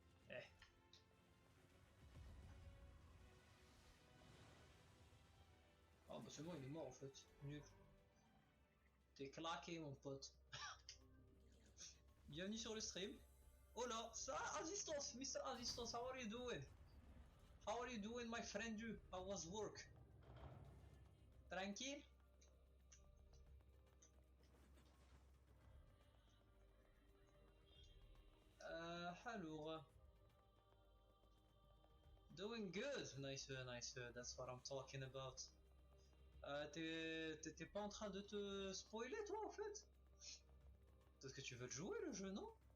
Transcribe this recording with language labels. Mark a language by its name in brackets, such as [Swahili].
[French] Eh. Ah bah c'est bon, il est mort en fait. Nul. T'es claqué mon pote. Bienvenue sur le stream. Oh là, ça, Assistance, Mr. [English] Assistance, how are you doing? How are you doing, my friend? You? How was work? Tranquille? [French] Alors. [English] Doing good. Nice, nice. That's what I'm talking about. [French] T'es pas en train de te spoiler, toi, en fait? Parce que tu veux le jouer, le jeu, non?